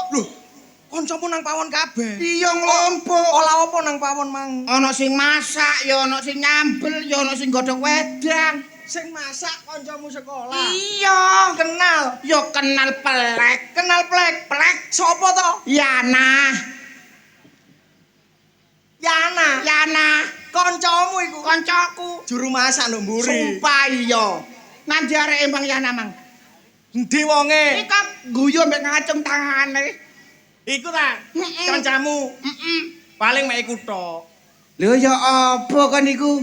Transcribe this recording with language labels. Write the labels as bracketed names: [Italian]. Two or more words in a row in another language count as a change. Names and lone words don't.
[Javanese] Lho, kancamu nang pawon kabeh. Iya nglompok. Olah apa nang pawon mang? Ana sing masak, ya ana sing nyambel, ya ana sing godhog wedang. Sing masak kancamu sekolah. Iya, Kenal. ya kenal pelek. Kenal plek. Pelek Sopo to? Yana. Yana. Kancamu iku. Kancaku. Juru masak nduk mburi. Sumpah iya. Nanti arek Bang Yana mang. Endi wonge? Iki guyu mbek ngacung tangane. Iku ta. Kancamu. Paling mek iku tok. Lho ya apa kan iku?